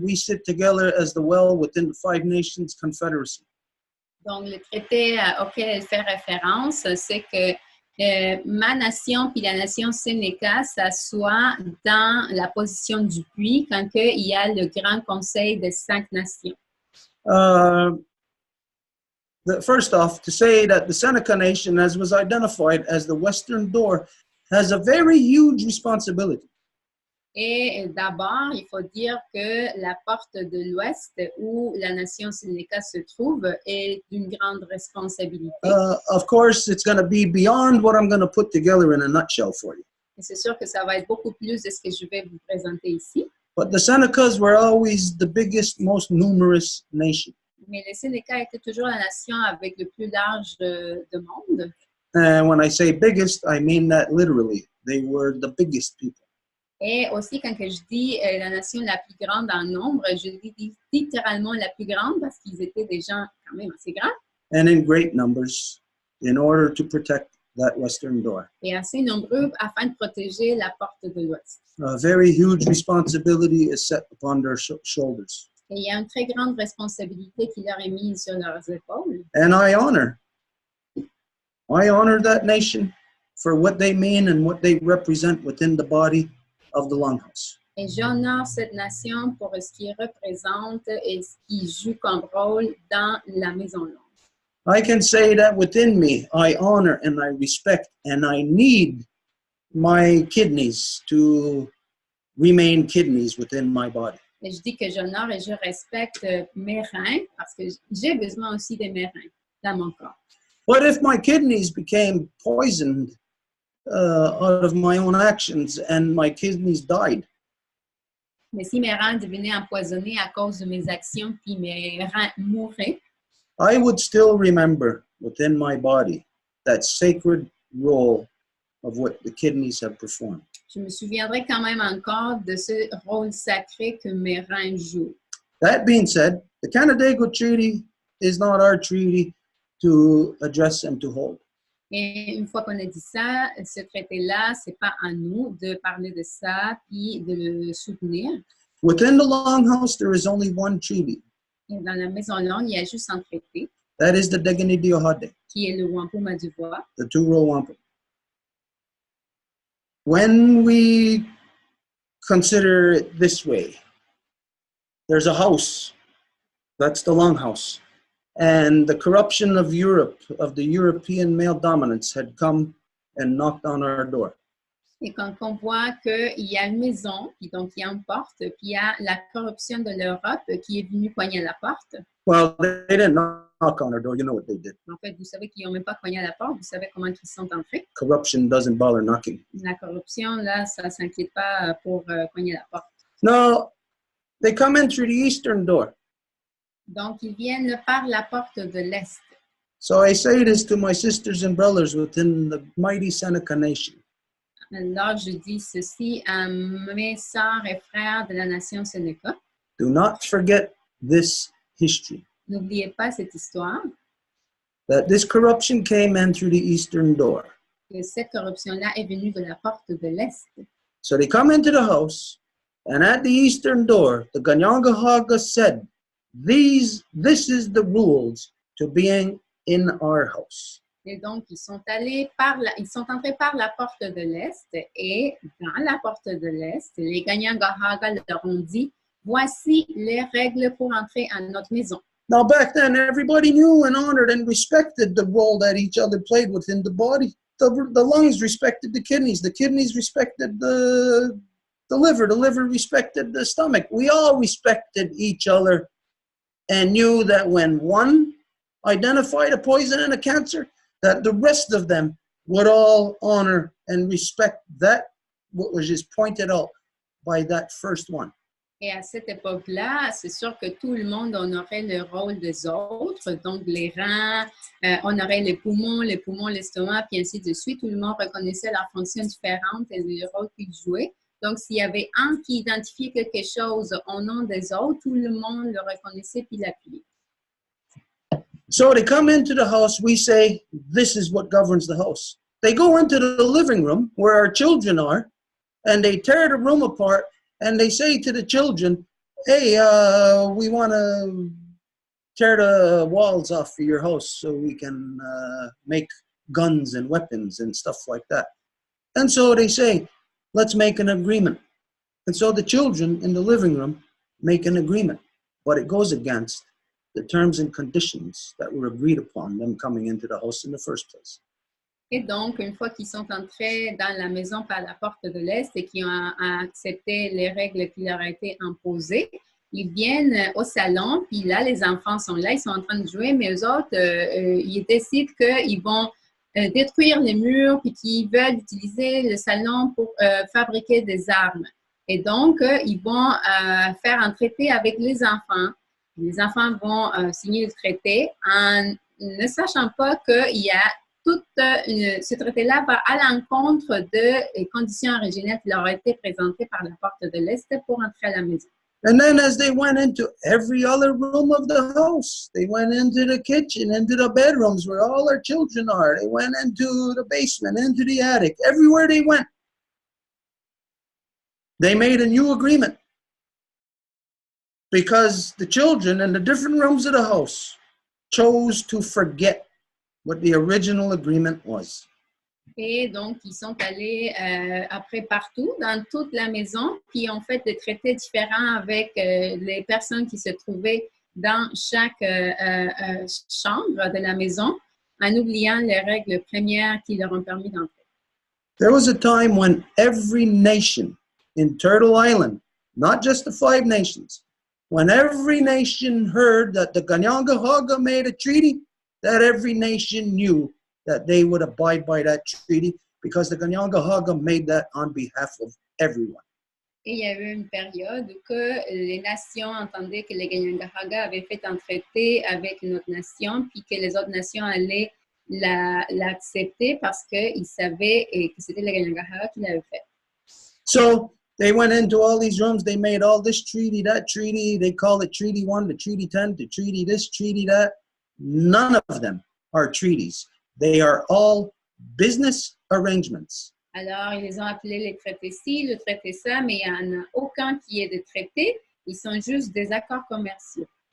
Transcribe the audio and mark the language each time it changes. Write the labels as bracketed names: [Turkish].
[English] We sit together as the well within the Five Nations Confederacy. [French] Donc, le traité auquel elle fait référence, c'est que ma nation puis la nation Sénéca s'assoient dans la position du puits quand il y a le Grand Conseil des 5 nations. [English] First off, to say that the Seneca Nation, as was identified as the Western Door, has a very huge responsibility. [French] Et d'abord, il faut dire que la porte de l'Ouest, où la nation Sénéca se trouve, est d'une grande responsabilité. [English] Of course, it's going to be beyond what I'm going to put together in a nutshell for you. [French] Et c'est sûr que ça va être beaucoup plus de ce que je vais vous présenter ici. [English] But the Senecas were always the biggest, most numerous nation. [French] Mais les Sénéca étaient toujours la nation avec le plus large de monde. [English] And when I say biggest, I mean that literally. They were the biggest people. [French] Et aussi, quand je dis la nation la plus grande en nombre, je dis littéralement la plus grande parce qu'ils étaient des gens quand même assez grands. [English] And in great numbers, in order to protect that western door. [French] et assez nombreux afin de protéger la porte de l'ouest. [English] A very huge responsibility is set upon their shoulders. [French] Et il y a une très grande responsabilité qui leur est mise sur leurs épaules. [English] And I honor that nation for what they mean and what they represent within the body of the Longhouse. [French] Et j'honore cette nation pour ce qu'ils représentent et ce qu'ils jouent comme rôle dans la Maison Longue. [English] I can say that within me, I honor and I respect and I need my kidneys to remain kidneys within my body. [French] Et je dis que j'honore et je respecte mes reins parce que j'ai besoin aussi de mes reins dans mon corps. [English] But if my kidneys became poisoned out of my own actions and my kidneys died, [French] Mais si mes reins devenaient empoisonnés à cause de mes actions puis mes reins mouraient, [English] I would still remember within my body that sacred role of what the kidneys have performed. [French] je me souviendrai quand même encore de ce rôle sacré que mes reins jouent. [English] That being said, the Canandaigua Treaty is not our treaty to address and to hold. [French] Et une fois qu'on a dit ça, ce traité-là, c'est pas à nous de parler de ça puis de le soutenir. [English] Within the Longhouse, there is only one treaty. [French] Et dans la Maison Longue, il y a juste un traité [English] That is the Deganidiohade, [French] qui est le Wampum à Deux Voies. [English] the two Row Wampum. When we consider it this way, there's a house, that's the Longhouse, and the corruption of Europe, of the European male dominance, had come and knocked on our door. [French] Et quand on voit qu'il y a une maison, puis donc il y a une porte, puis il y a la corruption de l'Europe qui est venue cogner à la porte. [English] Well, they didn't knock on our door. You know what they did. [French] En fait, vous savez qu'ils n'ont même pas cogné à la porte, vous savez comment ils sont entrés. [English] Corruption doesn't bother knocking. [French] La corruption, là, ça ne s'inquiète pas pour cogner à la porte. [English] No, they come in through the eastern door. [French] Donc, ils viennent par la porte de l'Est. [English] So I say this to my sisters and brothers within the mighty Seneca nation. [French] Alors, je dis ceci à mes sœurs et frères de la nation Sénéca. [English] Do not forget this history, [French] N'oubliez pas cette histoire, [English] that this corruption came in through the eastern door. [French] que cette corruption-là est venue de la porte de l'Est. [English] So they come into the house, and at the eastern door, the Ganyangahaga said, this is the rules to being in our house. [French] Et donc, ils sont entrés par la porte de l'Est et dans la porte de l'Est, les Ganyangahaga leur ont dit, voici les règles pour entrer à notre maison. [English] Now back then, everybody knew and honored and respected the role that each other played within the body. The lungs respected the kidneys respected the liver respected the stomach. We all respected each other and knew that when one identified a poison and a cancer, that the rest of them would all honor and respect that, what was just pointed out by that first one. [French] Et à cette époque-là, c'est sûr que tout le monde honorait le rôle des autres, donc les reins, honorait les poumons, l'estomac, puis ainsi de suite. Tout le monde reconnaissait leurs fonctions différentes et le rôle qu'ils jouaient. Donc, s'il y avait un qui identifiait quelque chose au nom des autres, tout le monde le reconnaissait puis l'appuyait. [English] So they come into the house, we say, this is what governs the house. They go into the living room where our children are, and they tear the room apart, and they say to the children, hey, we want to tear the walls off of your house so we can make guns and weapons and stuff like that. And so they say, let's make an agreement. And so the children in the living room make an agreement, but it goes against the terms and conditions that were agreed upon them coming into the house in the first place. [French] Et donc, une fois qu'ils sont entrés dans la maison par la porte de l'Est et qu'ils ont accepté les règles qui leur ont été imposées, ils viennent au salon, puis là, les enfants sont là, ils sont en train de jouer, mais eux autres, ils décident qu'ils vont détruire les murs, puis qu'ils veulent utiliser le salon pour fabriquer des armes. Et donc, ils vont faire un traité avec les enfants. Les enfants vont signer le traité en ne sachant pas qu'il y a ce traité-là va à l'encontre des conditions originelles qui leur ont été présentées par la porte de l'Est pour entrer à la maison. [English] And then as they went into every other room of the house, they went into the kitchen, into the bedrooms where all our children are. They went into the basement, into the attic. Everywhere they went, they made a new agreement. Because the children in the different rooms of the house chose to forget what the original agreement was. [French] Et donc, ils sont allés après partout, dans toute la maison, puis ont fait des traités différents avec les personnes qui se trouvaient dans chaque chambre de la maison, en oubliant les règles premières qui leur ont permis d'entrer. [English] There was a time when every nation in Turtle Island, not just the 5 nations, when every nation heard that the Kanyangahaga made a treaty, that every nation knew that they would abide by that treaty because the Kanyangahaga made that on behalf of everyone. [French] Et il y a eu une période que les nations entendaient que les Kanyangahaga avaient fait un traité avec une autre nation, puis que les autres nations allaient l'accepter parce qu'ils savaient que c'était les Kanyangahaga qui l'avaient fait. [English] So they went into all these rooms, they made all this treaty, that treaty, they call it Treaty 1, the Treaty 10, the Treaty this, Treaty that. None of them are treaties. They are all business arrangements. [French] Alors, ils ont appelé les traités ci, le traité ça, mais il n'y en a aucun qui est de traité. Ils sont juste des accords commerciaux.